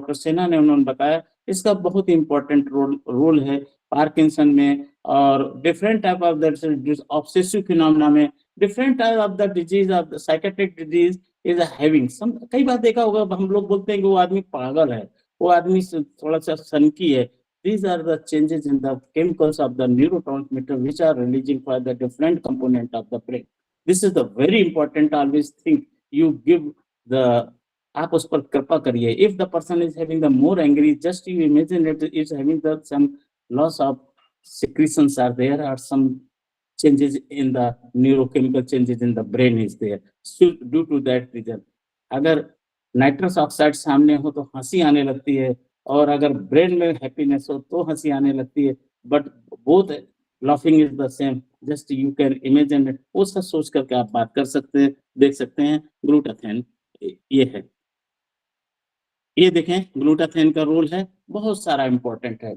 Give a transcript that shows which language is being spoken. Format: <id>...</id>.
<hi>Doctor सेना ने उन्होंने बताया इसका बहुत ही इंपॉर्टेंट रोल है पार्किंसन में और</hi> <en>different type of that obsessive phenomena</en> <hi>में।</hi> <en>Different type of the disease of the psychiatric disease is having some.</en> <hi>कई बार देखा होगा, हम लोग बोलते हैं कि वो आदमी पागल है, वो आदमी थोड़ा सा सनकी है।</hi> <en>These are the changes in the chemicals of the neurotransmitter which are releasing for the different component of the brain. This is the very important. Always think you give the,</en> <hi>आप उस पर कृपा करिए।</hi> <en>If the person is having the more angry, just you imagine it is having the some loss of secretions are there, or some changes in the neurochemical changes in the brain is there. So due to that reason,</en> <hi>अगर nitrous oxide सामने हो तो हंसी आने लगती है, और अगर ब्रेन में हैप्पीनेस हो तो हंसी आने लगती है।</hi> <en>But both laughing is the same, just you can imagine it.</en> <hi>वो सब सोच करके आप बात कर सकते हैं, देख सकते हैं। ग्लूटाथेन ये है, ये देखें ग्लूटाथेन का रोल है, बहुत सारा इंपॉर्टेंट है।</hi>